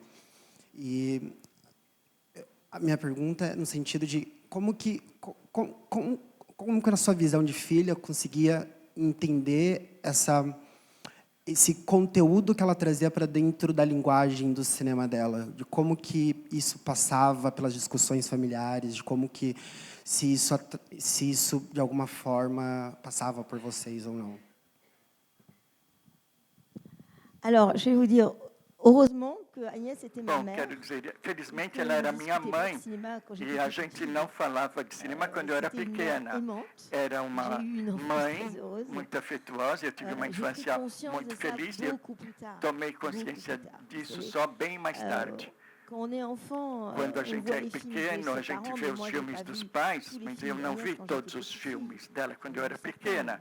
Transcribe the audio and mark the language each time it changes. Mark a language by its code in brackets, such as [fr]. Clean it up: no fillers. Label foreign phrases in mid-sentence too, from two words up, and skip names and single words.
[pt] E a minha pergunta é no sentido de como que na sua visão de filha conseguia entender esse conteúdo que ela trazia para dentro da linguagem do cinema dela, de como que isso passava pelas discussões familiares, de como que se isso de alguma forma passava por vocês ou não. [fr] Alors, je vais vous dire, heureusement que Agnès était ma mère. [pt] Quero dizer, felizmente ela era minha mãe e a gente não falava de cinema quando eu era pequena. Era uma mãe muito afetuosa, eu tive uma infância muito feliz e eu tomei consciência disso só bem mais tarde. Quando a gente é pequeno, a gente vê os filmes dos pais, mas eu não vi todos os filmes dela quando eu era pequena.